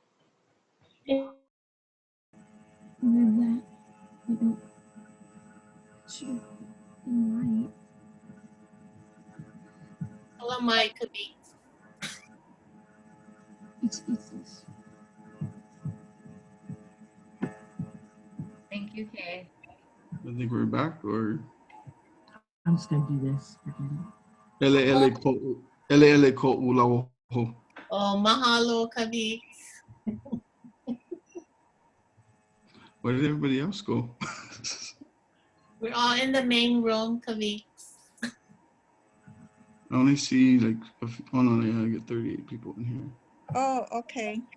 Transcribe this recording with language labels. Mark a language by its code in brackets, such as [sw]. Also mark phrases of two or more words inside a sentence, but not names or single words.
[en] Hello, Mike. Thank you, Kay. I think we're back, or I'm just gonna do this. [haw] ʻELELO ko'u lauoho. [en] Oh, mahalo, Kavik. Where did everybody else go? We're all in the main room, Kavik. I only see like, oh no, yeah, I get 38 people in here. Oh, okay.